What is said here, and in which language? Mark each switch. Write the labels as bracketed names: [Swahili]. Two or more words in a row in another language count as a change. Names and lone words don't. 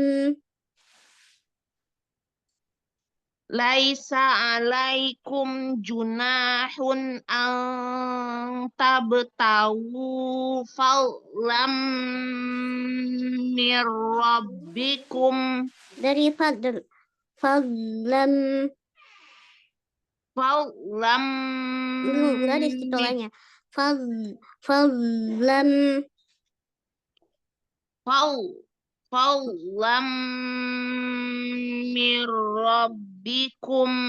[Arabic] Laisa alaikum junahun an tabtawu fadlam mir rabbikum. [Indonesian] Dari fadl. Fadlam. Fadlam. Belum, nggak ada istiqalahnya. Fadlam. [Arabic] Fadlam mir rabbikum.